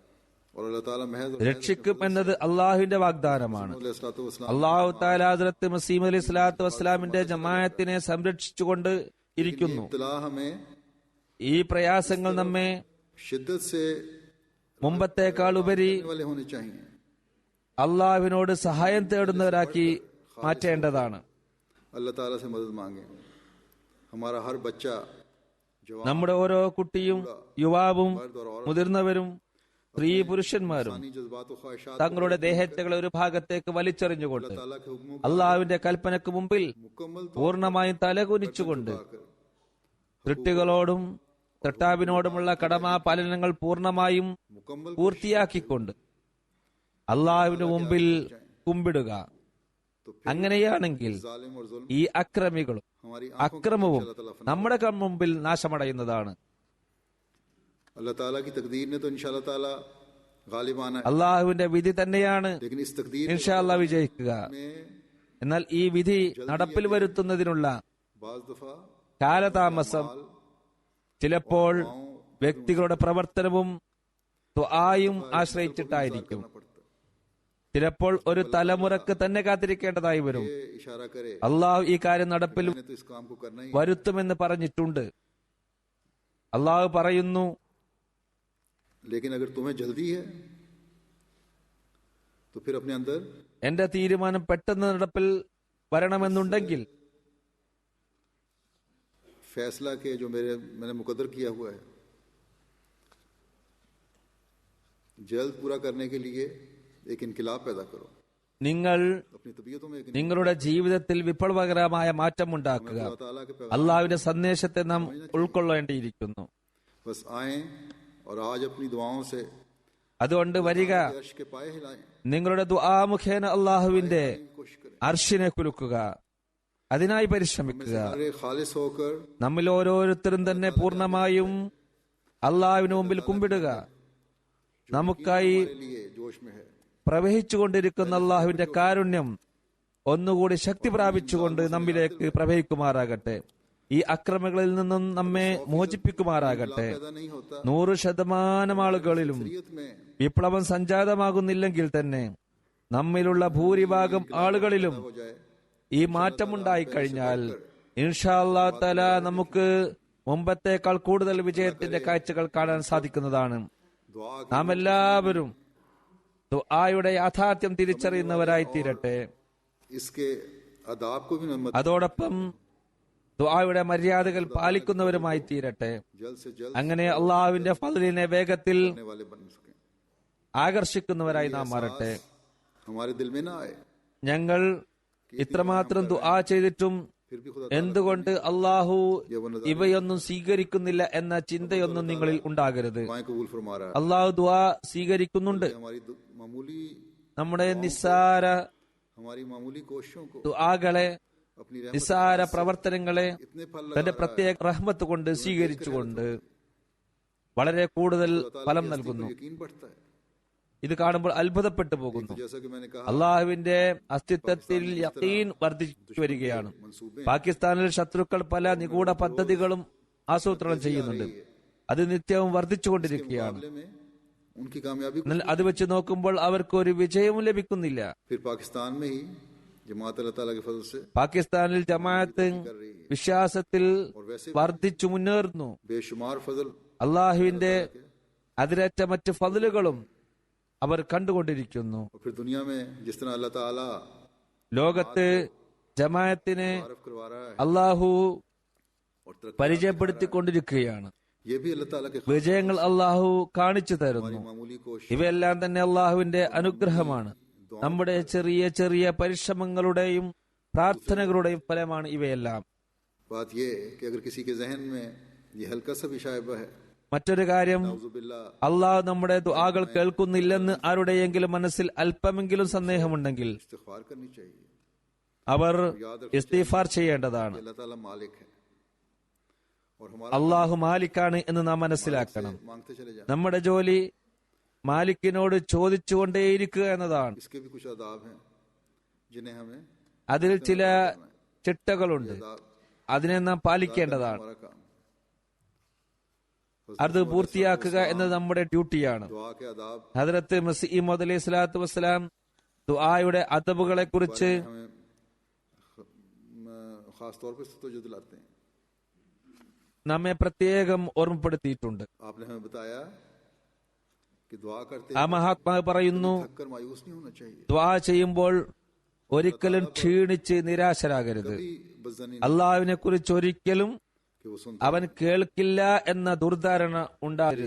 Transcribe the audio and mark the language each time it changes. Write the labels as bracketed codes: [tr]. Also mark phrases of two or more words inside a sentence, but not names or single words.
[ur] اور اللہ تعالیٰ محض [ml] രക്ഷിക്കും എന്നത് അള്ളാഹുവിന്റെ വാഗ്ദാനമാണ്. അള്ളാഹു തആല ഹദ്റത്ത് മസീഹ് [ar] عليه الصلاة والسلام [ml] ജമാഅത്തിനെ സംരക്ഷിച്ചുകൊണ്ട് ഇരിക്കുന്നു. [ur] اطلاع ہمیں [ml] ഈ പ്രയാസങ്ങൾ നമ്മെ [ur] شدت سے [ml] മുമ്പത്തേക്കാൾ ഉപരി [ur] والے ہونے چاہئیں. [ml] അള്ളാഹുവിനോട് സഹായം തേടുന്നവരാക്കി മാറ്റേണ്ടതാണ്. [ur] اللہ تعالیٰ سے مدد مانگیں. ہمارا ہر بچہ جوان [ml] നമ്മുടെ ഓരോ കുട്ടിയും യുവാവും മുതിർന്നവരും സ്ത്രീ പുരുഷന്മാരും [ur] انسانی جذبات اور خواہشات [ml] തങ്ങളുടെ ദേഹത്തുകളെ ഒരു ഭാഗത്തേക്ക് വലിച്ചെറിഞ്ഞുകൊണ്ട് [ur] تعالیٰ کے حکموں [ml] അള്ളാഹുവിന്റെ കൽപ്പനക്ക് മുമ്പിൽ [ur] مکمل [ml] പൂർണ്ണമായും തലകുനിച്ചുകൊണ്ട് [ur] پاکر [ml] സൃഷ്ടികളോടും സൃഷ്ടാവിനോടുമുള്ള കടമാപാലനങ്ങൾ പൂർണ്ണമായും പൂർത്തിയാക്കിക്കൊണ്ട് അള്ളാഹുവിന് മുമ്പിൽ കുമ്പിടുക. അങ്ങനെയാണെങ്കിൽ [ur] ظالم اور ظلم [ml] ഈ അക്രമികളും [ur] ہماری آنکھوں کے [ml] അക്രമവും [ar] إن شاء الله تعالى [ur] فنا [ml] നമ്മുടെ മുമ്പിൽ നാശമടയുന്നതാണ്. [ur] اللہ تعالیٰ کی تقدیر نے تو [ar] إن شاء الله تعالى [ur] غالبانہ ہے, [ml] അള്ളാഹുവിന്റെ വിധി തന്നെയാണ് [ur] لیکن اس تقدیر [ar] إن شاء الله [ml] വിജയിക്കുക. [ur] میں [ml] എന്നാൽ ഈ വിധി നടപ്പിൽ വരുത്തുന്നതിനുള്ള [ur] بعض دفعہ [ml] കാലതാമസം ചിലപ്പോൾ വ്യക്തികളുടെ പ്രവർത്തനവും ദുആയും ആശ്രയിച്ചിട്ടായിരിക്കും. [ur] کرنا پڑتا ہے. [ml] ചിലപ്പോൾ ഒരു തലമുറക്ക് തന്നെ കാത്തിരിക്കേണ്ടതായി വരും. [ur] یہ اشارہ کرے [ml] അള്ളാഹു ഈ കാര്യം നടപ്പിൽ [ur] میں نے تو اس کام کو کرنا ہی ہے. [ml] വരുത്തുമെന്ന് പറഞ്ഞിട്ടുണ്ട്. അള്ളാഹു പറയുന്നു, [ur] لیکن اگر تمہیں جلدی ہے تو پھر اپنے اندر [ml] എന്റെ തീരുമാനം പെട്ടെന്ന് നടപ്പിൽ വരണമെന്നുണ്ടെങ്കിൽ [ur] فیصلہ کے جو میں نے مقدر کیا ہوا ہے جلد پورا کرنے کے لیے ایک انقلاب پیدا کرو. [ml] നിങ്ങൾ [ur] اپنی طبیعتوں میں ایک [ml] നിങ്ങളുടെ ജീവിതത്തിൽ വിപ്ലവകരമായ മാറ്റമുണ്ടാക്കുക. [ur] اللہ تعالیٰ کے پیغام [ml] അള്ളാഹുവിന്റെ സന്ദേശത്തെ നാം ഉൾക്കൊള്ളേണ്ടിയിരിക്കുന്നു. [ur] بس آئیں اور آج اپنی دعاؤں سے [ml] അതുകൊണ്ട് വരിക, [ur] عرش کے پائے ہلائیں, [ml] നിങ്ങളുടെ ദുആ മുഖേന അള്ളാഹുവിന്റെ [ur] کوشش کریں [ml] അർശിനെ കുലുക്കുക, അതിനായി പരിശ്രമിക്കുക. [ur] سارے خالص ہوکر [ml] നമ്മിൽ ഓരോരുത്തരും തന്നെ പൂർണ്ണമായും അള്ളാഹുവിന് മുമ്പിൽ കുമ്പിടുക. നമുക്കായി [ur] ہمارے لیے جوش میں ہے. [ml] പ്രവഹിച്ചുകൊണ്ടിരിക്കുന്ന അള്ളാഹുവിന്റെ കാരുണ്യം ഒന്നുകൂടി ശക്തി പ്രാപിച്ചുകൊണ്ട് നമ്മിലേക്ക് പ്രവഹിക്കുമാറാകട്ടെ. ഈ അക്രമങ്ങളിൽ നിന്നും നമ്മെ മോചിപ്പിക്കുമാറാകട്ടെ. [ur] پیدا نہیں ہوتا [ml] 100% ആളുകളിലും [ur] شریعت میں [ml] വിപ്ലവം സംജാതമാകുന്നില്ലെങ്കിൽ തന്നെ നമ്മിലുള്ള ഭൂരിഭാഗം ആളുകളിലും [ur] ہو جائے [ml] ഈ മാറ്റമുണ്ടായി കഴിഞ്ഞാൽ [ar] إن شاء الله تعالى [ml] നമുക്ക് മുമ്പത്തേക്കാൾ കൂടുതൽ വിജയത്തിന്റെ കാഴ്ചകൾ കാണാൻ സാധിക്കുന്നതാണ്. [ur] دعا [ml] നാം എല്ലാവരും ദുആയുടെ യാഥാർത്ഥ്യം തിരിച്ചറിയുന്നവരായി തീരട്ടെ. [ur] اس کے آداب کو بھی نمت [ml] അതോടൊപ്പം ദുആയുടെ മര്യാദകൾ പാലിക്കുന്നവരുമായി തീരട്ടെ. [ur] جلد سے جلد [ml] അങ്ങനെ അള്ളാഹുവിന്റെ ഫദ്ലിനെ വേഗത്തിൽ [ur] کرنے والے بن سکیں. [ml] ആകർഷിക്കുന്നവരായി നാം മാറട്ടെ. [ur] ہمارے دل میں نہ آئے [ml] ഞങ്ങൾ ഇത്രമാത്രം ദുആ ചെയ്തിട്ടും [ur] پھر بھی خدا [ml] എന്തുകൊണ്ട് അള്ളാഹു ഇവയൊന്നും സ്വീകരിക്കുന്നില്ല എന്ന ചിന്തയൊന്നും നിങ്ങളിൽ ഉണ്ടാകരുത്. [ur] دعائیں قبول فرما رہا ہے. [ml] അള്ളാഹു ദുആ സ്വീകരിക്കുന്നുണ്ട്. [ur] ہماری معمولی [ml] നമ്മുടെ നിസ്സാര [ur] ہماری معمولی کوششوں کو [ml] ദുആകളെ, [ur] اپنی رحمت [ml] നിസ്സാര പ്രവർത്തനങ്ങളെ [ur] اتنے پھل [ml] തന്റെ [ur] لگا [ml] പ്രത്യേക റഹ്മത്ത് കൊണ്ട് സ്വീകരിച്ചുകൊണ്ട് വളരെ കൂടുതൽ ഫലം നൽകുന്നു. [ur] یقین بڑھتا ہے. [ml] ഇത് കാണുമ്പോൾ അത്ഭുതപ്പെട്ടു പോകുന്നു. [ur] تو جیسا کہ میں نے کہا [ml] അള്ളാഹുവിന്റെ അസ്തിത്വത്തിൽ യഖീൻ വർദ്ധിച്ചു വരികയാണ്. [ur] منصوبے [ml] പാകിസ്ഥാനിൽ ശത്രുക്കൾ പല നിഗൂഢ പദ്ധതികളും ആസൂത്രണം ചെയ്യുന്നുണ്ട്. അത് നിത്യവും വർദ്ധിച്ചുകൊണ്ടിരിക്കുകയാണ്. [ur] معاملے میں ان کی کامیابی [ml] എന്നാൽ അത് വെച്ച് നോക്കുമ്പോൾ അവർക്ക് ഒരു വിജയവും ലഭിക്കുന്നില്ല. [ur] پھر پاکستان میں ہی جماعت اللہ تعالیٰ کے فضل سے [ml] പാകിസ്ഥാനിൽ ജമാഅത്ത് വിശ്വാസത്തിൽ വർദ്ധിച്ചു മുന്നേറുന്നു. [ur] بے شمار فضل [ml] അള്ളാഹുവിന്റെ അതിരറ്റ മറ്റ് ഫضലുകളും അവർ കണ്ടുകൊണ്ടിരിക്കുന്നു. [ur] اور پھر دنیا میں جس طرح اللہ تعالیٰ [ml] ലോകത്ത് ജമാഅത്തിനെ [ur] تعارف کروا رہا ہے [ml] അള്ളാഹു [ur] اور ترقی [ml] പരിചയപ്പെടുത്തിക്കൊണ്ടിരിക്കുകയാണ്. [ur] یہ بھی اللہ تعالیٰ کے [ml] വിജയങ്ങൾ അള്ളാഹു കാണിച്ചു തരുന്നു. [ur] معمولی کوشش [ml] ഇവയെല്ലാം തന്നെ അള്ളാഹുവിന്റെ അനുഗ്രഹമാണ്. നമ്മുടെ ചെറിയ ചെറിയ പരിശ്രമങ്ങളുടെയും പ്രാർത്ഥനകളുടെയും ഫലമാണ് ഇവയെല്ലാം. [ur] بات یہ ہے کہ اگر کسی کے ذہن میں یہ ہلکا سا بھی شائبہ ہے [ml] മറ്റൊരു കാര്യം, [ur] نعوذ باللہ [ml] അള്ളാഹു നമ്മുടെ ദുആകൾ കേൾക്കുന്നില്ലെന്ന് ആരുടെയെങ്കിലും മനസ്സിൽ അല്പമെങ്കിലും സന്ദേഹമുണ്ടെങ്കിൽ [ur] استغفار کرنی چاہیے. [ml] അവർ ഇസ്തിഗ്ഫാർ ചെയ്യേണ്ടതാണ്. [ur] اللہ تعالیٰ مالک ہے اور ہمارا [ml] അള്ളാഹു മാലിക്കാണ് എന്ന് നാം മനസ്സിലാക്കണം. [ur] مانگتے چلے جائیں. [ml] നമ്മുടെ ജോലി മാലിക്കിനോട് ചോദിച്ചുകൊണ്ടേയിരിക്കുക എന്നതാണ്. [ur] اس کے بھی کچھ آداب ہیں جنہیں ہمیں [ml] അതിൽ ചില ചിട്ടകളുണ്ട്, അതിനെ നാം പാലിക്കേണ്ടതാണ്. [ur] ہمارا کام [ml] അത് പൂർത്തിയാക്കുക എന്നത് നമ്മുടെ ഡ്യൂട്ടിയാണ്. [ur] دعا کے آداب [ml] ഹദ്റത്ത് മസീഹ് മൗഊദ് [ar] عليه الصلاة والسلام [ml] ദുആയുടെ അദബുകളെ കുറിച്ച് [ur] ہمیں خاص طور پر توجہ دلاتے ہیں. [ml] നമ്മെ പ്രത്യേകം ഓർമ്മപ്പെടുത്തിയിട്ടുണ്ട്. [ur] آپ نے ہمیں بتایا کہ دعا کرتے [ml] ആ മഹാത്മാവ് പറയുന്നു, [ur] تھک کر مایوس نہیں ہونا چاہیے, [ml] ദുആ ചെയ്യുമ്പോൾ ഒരിക്കലും ക്ഷീണിച്ച് നിരാശരാകരുത്. [ur] کبھی بدظنی [ml] അള്ളാഹുവിനെ കുറിച്ച് ഒരിക്കലും [ur] کہ وہ سنتے [ml] അവൻ കേൾക്കില്ല എന്ന ദുർധാരണ ഉണ്ടാകരുത്.